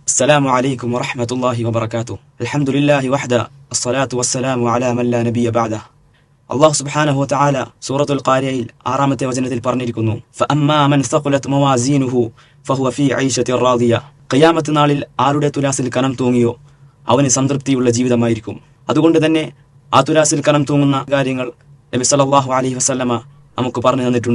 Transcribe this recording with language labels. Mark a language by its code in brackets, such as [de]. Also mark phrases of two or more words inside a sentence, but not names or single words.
[ar] السلام عليكم ورحمة الله وبركاته. الحمد لله وحده، الصلاة والسلام على من لا نبي بعده. الله سبحانه وتعالى [ml] സൂറത്തുൽ ഖാരിയയിൽ 6-ാമത്തെ വചനത്തിൽ പറഞ്ഞിരിക്കുന്നു, [ar] فأما من ثقلت موازينه فهو في عيشة راضية. [ml] ഖിയാമത്ത് നാളിൽ ആരുടെ തുലാസിൽ കനം തൂങ്ങിയോ അവന് സംതൃപ്തിയുള്ള ജീവിതമായിരിക്കും. അതുകൊണ്ട് തന്നെ ആ തുലാസിൽ കനം തൂങ്ങുന്ന കാര്യങ്ങൾ നബി [ar] صلى الله عليه وسلم [ml] നമുക്ക് പറഞ്ഞു തന്നിട്ടുണ്ട്.